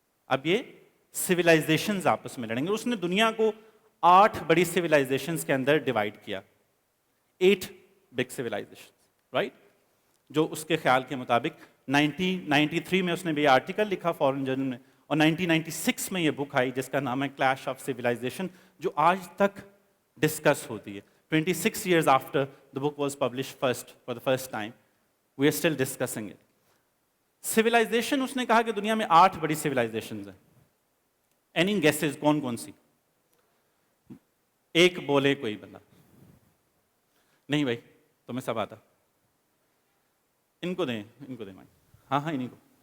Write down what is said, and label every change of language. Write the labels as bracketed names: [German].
[Hindi] अब ये सिविलाइजेशंस आपस में लड़ेंगे। उसने दुनिया को 8 बड़ी सिविलाइजेशंस के अंदर डिवाइड किया, 8 बिग सिविलाइजेशंस, राइट, जो उसके ख्याल के मुताबिक 1993 में उसने भी आर्टिकल लिखा फॉरेन जर्नल में, और 1996 में ये बुक आई जिसका नाम है क्लैश ऑफ सिविलाइजेशन, जो आज तक डिस्कस होती है। [English] 26 years after the book was published for the first time, we are still discussing it. [Hindi] Civilisation, उसने कहा कि दुनिया में 8 बड़ी सिविलाइजेशंस हैं। एनी गेसेस कौन कौन सी? एक बोले कोई बंदा। नहीं भाई, तुम्हें सब आता। इनको दें माइक। हाँ इन्हीं को।